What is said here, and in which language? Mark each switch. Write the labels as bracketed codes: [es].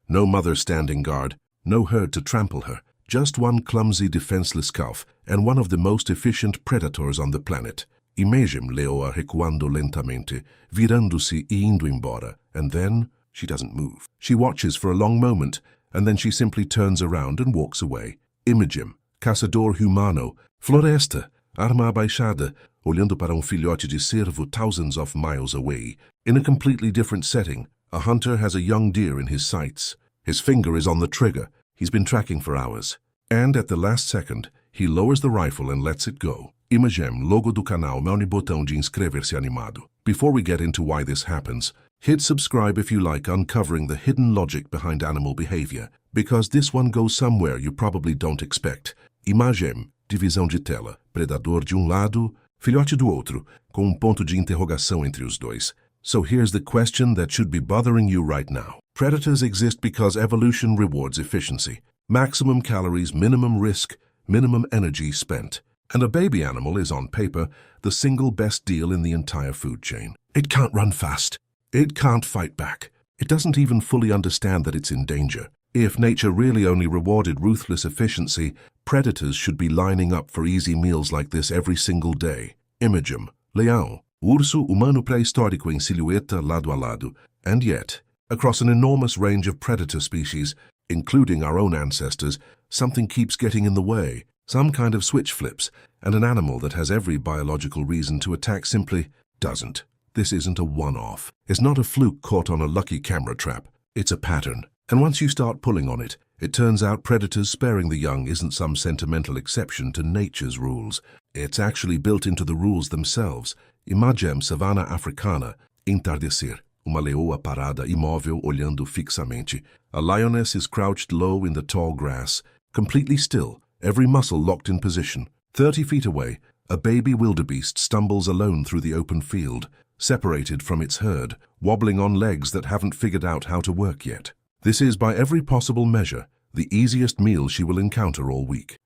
[en] No mother standing guard, no herd to trample her, just one clumsy, defenseless calf, and one of the most efficient predators on the planet. [pt] Imagine Leoa recuando lentamente, virando-se e indo embora, [en] and then she doesn't move. She watches for a long moment, and then she simply turns around and walks away. [pt] Imagine, caçador humano, floresta, arma abaixada, olhando para filhote de cervo [en] thousands of miles away. In a completely different setting, a hunter has a young deer in his sights. His finger is on the trigger. He's been tracking for hours. And at the last second, he lowers the rifle and lets it go. [pt] Imagem, logo do canal, mão botão de inscrever-se animado. [en] Before we get into why this happens, hit subscribe if you like uncovering the hidden logic behind animal behavior, because this one goes somewhere you probably don't expect. [pt] Imagem, divisão de tela, predador de lado, filhote do outro, com ponto de interrogação entre os dois. [en] So here's the question that should be bothering you right now. Predators exist because evolution rewards efficiency. Maximum calories, minimum risk, minimum energy spent. And a baby animal is, on paper, the single best deal in the entire food chain. It can't run fast. It can't fight back. It doesn't even fully understand that it's in danger. If nature really only rewarded ruthless efficiency, predators should be lining up for easy meals like this every single day. [pt] Imagem, leão, urso humano pré-histórico em silhueta lado a lado. [en] And yet, across an enormous range of predator species, including our own ancestors, something keeps getting in the way. Some kind of switch flips, and an animal that has every biological reason to attack simply doesn't. This isn't a one-off. It's not a fluke caught on a lucky camera trap. It's a pattern. And once you start pulling on it, it turns out predators sparing the young isn't some sentimental exception to nature's rules. It's actually built into the rules themselves. [pt] Imagem savana africana, entardecer. Uma leoa parada imóvel olhando fixamente. [en] A lioness is crouched low in the tall grass, completely still, every muscle locked in position. 30 feet away, a baby wildebeest stumbles alone through the open field, separated from its herd, wobbling on legs that haven't figured out how to work yet. This is, by every possible measure, the easiest meal she will encounter all week.